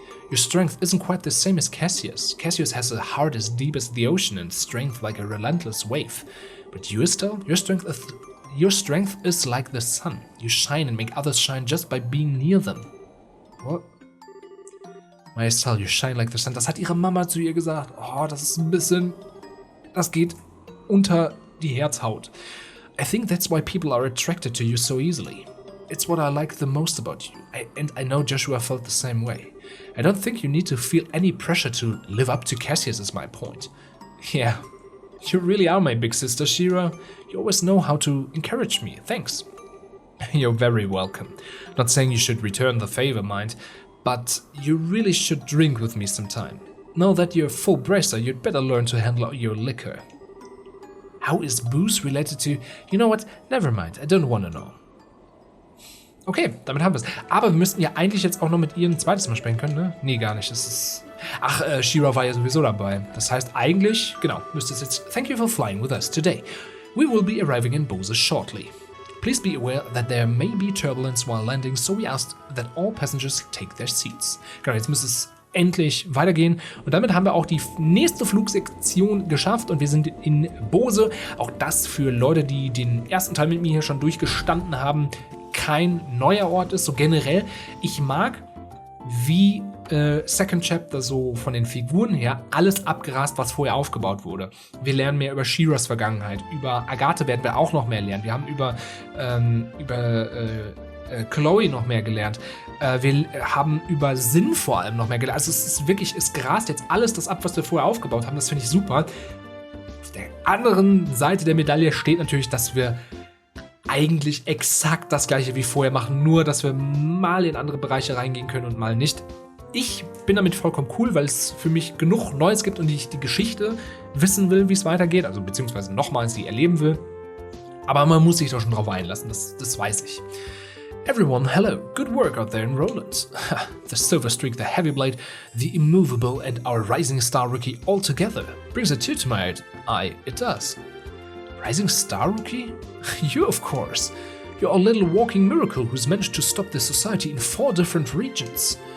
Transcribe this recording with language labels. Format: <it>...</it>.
<en>Your strength isn't quite the same as Cassius. Cassius has a heart as deep as the ocean and strength like a relentless wave. But you, Estelle, your strength is like the sun. You shine and make others shine just by being near them. What? My Estelle, you shine like the sun.</en> <de>Das hat ihre Mama zu ihr gesagt. Oh, das ist ein bisschen... Das geht unter die Herzhaut.</de> <en>I think that's why people are attracted to you so easily. It's what I like the most about you. And I know Joshua felt the same way. I don't think you need to feel any pressure to live up to Cassius is my point. Yeah, you really are my big sister, She-Ra. You always know how to encourage me. Thanks. You're very welcome. Not saying you should return the favor, mind, but you really should drink with me sometime. Now that you're full bracer, you'd better learn to handle your liquor. How is Bose related to... You know what? Never mind, I don't want to know.</en> <de>Okay, damit haben wir es. Aber wir müssten ja eigentlich jetzt auch noch mit ihr ein zweites Mal sprechen können, ne? Nee, gar nicht. Das ist... Ach, She-Ra war ja sowieso dabei. Das heißt eigentlich, genau, müsste es jetzt...</de> <en>Thank you for flying with us today. We will be arriving in Bose shortly. Please be aware that there may be turbulence while landing, so we asked that all passengers take their seats.</en> <de>Genau, jetzt müsste es endlich weitergehen. Und damit haben wir auch die nächste Flugsektion geschafft und wir sind in Bose. Auch das für Leute, die den ersten Teil mit mir hier schon durchgestanden haben, kein neuer Ort ist. So generell, ich mag, wie Second Chapter so von den Figuren her alles abgerast, was vorher aufgebaut wurde. Wir lernen mehr über Shiras Vergangenheit, über Agathe werden wir auch noch mehr lernen. Wir haben über Chloe noch mehr gelernt. Wir haben über Sinn vor allem noch mehr gelernt. Also es ist wirklich, es grast jetzt alles das ab, was wir vorher aufgebaut haben. Das finde ich super. Auf der anderen Seite der Medaille steht natürlich, dass wir eigentlich exakt das gleiche wie vorher machen, nur dass wir mal in andere Bereiche reingehen können und mal nicht. Ich bin damit vollkommen cool, weil es für mich genug Neues gibt und ich die Geschichte wissen will, wie es weitergeht, also beziehungsweise nochmals sie erleben will. Aber man muss sich doch schon drauf einlassen, das weiß ich.</de> <en>Everyone, hello, good work out there in Roland. The Silver Streak, the Heavy Blade, the Immovable and our Rising Star Rookie all together. Brings a tear to my eye, it does. Rising Star Rookie? You, of course. You're a little walking miracle who's managed to stop this society in 4 different regions.</en>